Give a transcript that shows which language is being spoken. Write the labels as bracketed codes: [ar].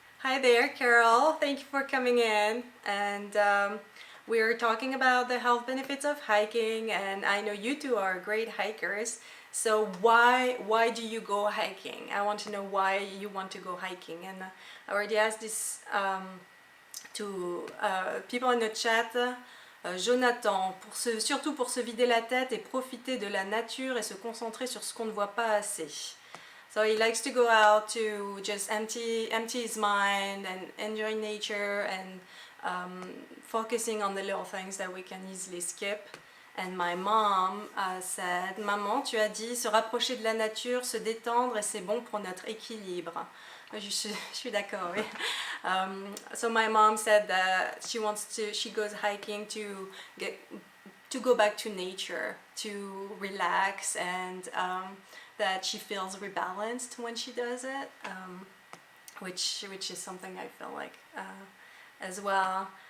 [en] Hi there, Carol. Thank you for coming in. And we're talking about the health benefits of hiking, and I know you two are great hikers. So why do you go hiking? I want to know why you want to go hiking. And I already asked this to people in the chat. [fr] Jonathan, surtout pour se vider la tête et profiter de la nature et se concentrer sur ce qu'on ne voit pas assez. [en] So he likes to go out to just empty his mind and enjoy nature and focusing on the little things that we can easily skip. And my mom said, [fr] Maman, tu as dit se rapprocher de la nature, se détendre et c'est bon pour notre équilibre. Je suis d'accord, oui. [en] So my mom said that she goes hiking to go back to nature, to relax, and that she feels rebalanced when she does it, which is something I feel like as well.